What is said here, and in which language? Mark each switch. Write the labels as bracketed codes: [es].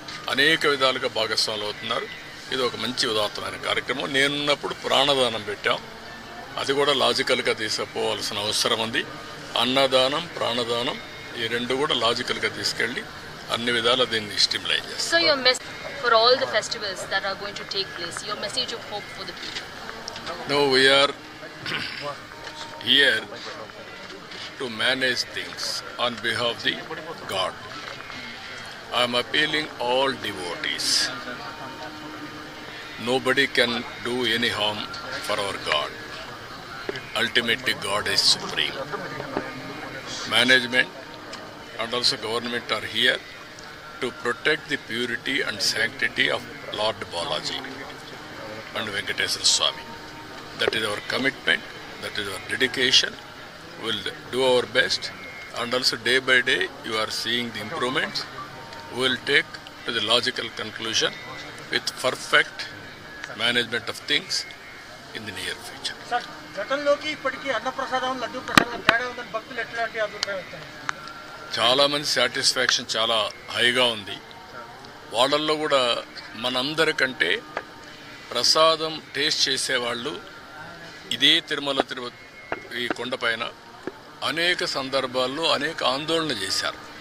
[te] అనేక విధాలుగా భాగస్వాములు అవుతున్నారు. ఇది ఒక మంచి ఉదాత్తమైన కార్యక్రమం. నేనున్నప్పుడు ప్రాణదానం పెట్టాం. అది కూడా లాజికల్గా తీసుకుపోవాల్సిన అవసరం ఉంది. అన్నదానం, ప్రాణదానం ఈ రెండు కూడా లాజికల్గా తీసుకెళ్ళి అన్ని విధాలా దీన్ని స్టిమ్యులేట్ చేస్తాం. [en] For all the festivals that are going to take place, your message of hope for the people? No, we are here to manage things on behalf of the God. I am appealing all devotees. Nobody can do any harm for our God. Ultimately, God is supreme. Management and also government are here to protect the purity and sanctity of Lord Balaji and Venkateswara Swami. That is our commitment, that is our dedication. We will do our best, and also day by day you are seeing the improvements. We will take to the logical conclusion with perfect management of things in the near future. [te] Sir, గతంలోకి ఇప్పటికీ అన్నప్రసాదం, లడ్డూ ప్రసాదం తేడా ఉందని భక్తులు ఎట్లాంటి అభిప్రాయం వచ్చాయి? చాలామంది సాటిస్ఫాక్షన్ చాలా హైగా ఉంది. వాళ్ళల్లో కూడా మనందరికంటే ప్రసాదం టేస్ట్ చేసేవాళ్ళు ఇదే తిరుపతి ఈ కొండపైన అనేక సందర్భాల్లో అనేక ఆందోళన చేశారు.